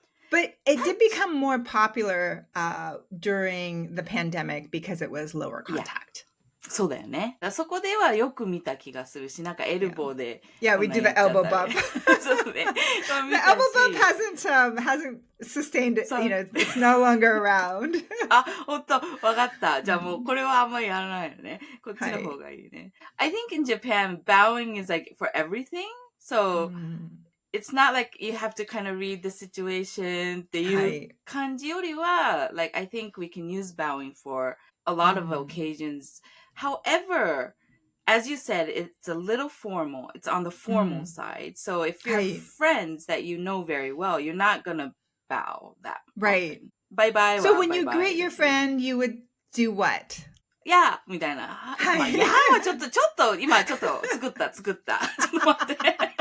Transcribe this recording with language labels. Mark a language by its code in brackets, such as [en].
[en] But it did become more popular during the pandemic because it was lower contact. [ja] そうだよね。そこではよく見た気がするし、なんかエルボーで。 [en] Yeah, we do the elbow bump. [ja] そうね。 [en] The elbow bump hasn't sustained it. It's no longer around. [ja] ほんと、わかった。じゃあもうこれはあんまりやらないよね。こっちの方がいいね。 [en] I think in Japan, bowing is like for everything. So, it's not like you have to kind of read the situation [ja] っていう感じよりは、 [en] like I think we can use bowing for a lot of occasions. However, as you said, it's a little formal. It's on the formal side. So if you're friends that you know very well, you're not going to bow that often. Bye bye. So when you greet your friend, you would do what? Yeah! [ja] みたいな。まあ、yeah はちょっと、今ちょっと作った。ちょっと待って。